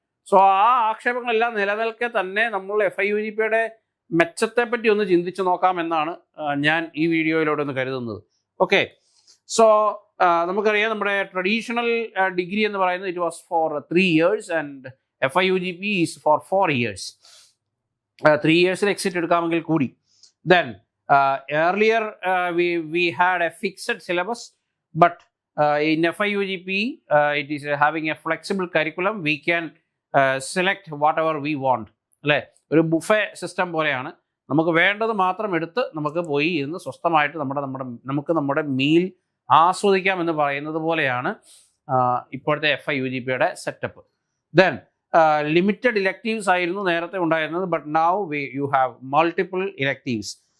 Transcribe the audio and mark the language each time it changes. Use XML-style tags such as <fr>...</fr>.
<ml>So ആ ആക്ഷേപങ്ങളെല്ലാം നിലനിൽക്കെ തന്നെ നമ്മൾ FIUGPയുടെ മെച്ചത്തെപ്പറ്റി ഒന്ന് ചിന്തിച്ച് നോക്കാമെന്നാണ് ഞാൻ ഈ വീഡിയോയിലൂടെ ഒന്ന് കരുതുന്നത്. ഓക്കെ, സോ നമുക്കറിയാം നമ്മുടെ ട്രഡീഷണൽ ഡിഗ്രി എന്ന് പറയുന്നത്</ml> <en>It was for 3 years and FIUGP is for 4 years.</en> <ml>3 yearsൽ exit എടുക്കാമെങ്കിൽ കൂടി.</ml> <en>Then earlier we had a fixed syllabus, but in FIUGP it is having a flexible curriculum. We can select whatever we want.</en> <ml>അല്ലേ, ഒരു buffet system പോലെയാണ്. നമുക്ക് വേണ്ടത് മാത്രം എടുത്ത് നമുക്ക് പോയി ഇരുന്ന് സ്വസ്ഥമായിട്ട് നമുക്ക് നമ്മുടെ മീൽ ആസ്വദിക്കാം എന്ന് പറയുന്നത് പോലെയാണ് ഇപ്പോഴത്തെ FIUGPയുടെ സെറ്റപ്പ്.</ml> <en>then limited electives</en> <ml>ആയിരുന്നു നേരത്തെ ഉണ്ടായിരുന്നത്,</ml> <en>But now you have multiple electives.</en>